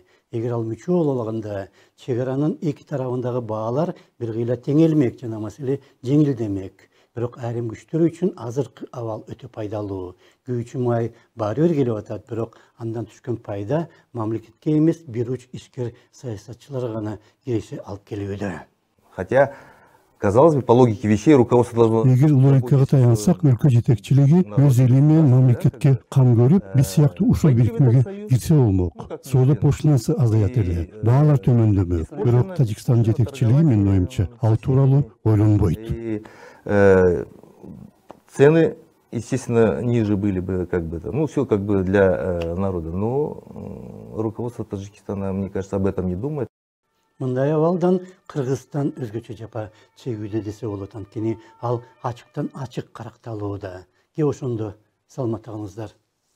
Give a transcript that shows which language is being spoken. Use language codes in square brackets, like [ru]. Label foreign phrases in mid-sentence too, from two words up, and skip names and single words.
[ky] Эгер ал мүчө боло алганда, чек аранын эки тарабындагы баалар бир кыйла теңелмек жана маселе жеңилдемек. Бирок айрым күчтөр үчүн азыркы абал өтө пайдалуу. Күйүүчү май баары бир келип атат, бирок андан түшкөн пайда мамлекетке эмес, бир уч ишкер саясатчыларга гана киреше алып келүүдө. [ru] Хотя, казалось бы, по логике вещей руководство должно... [ky] Эгер логикага таянсак, өлкө жетекчилиги өз эли менен мамлекетке кам көрүп, биз сыяктуу ушул бирикмеге кирсе болмок. Соода пошлинасы азаят эле, баалар төмөндөмөк. Бирок Тажикстан жетекчилиги менин оюмча ал тууралуу ойлонбойт. [ru] Цены, естественно, ниже были бы, как бы, ну, все как бы для народа. Но руководство Таджикистана, мне кажется, об этом не думает. [ky] Мындай абалдан Кыргызстан өзгөчө жапа чегүүдө десе болот, анткени ал ачыктан ачык каракталууда. Ошондо саламатта калыңыздар.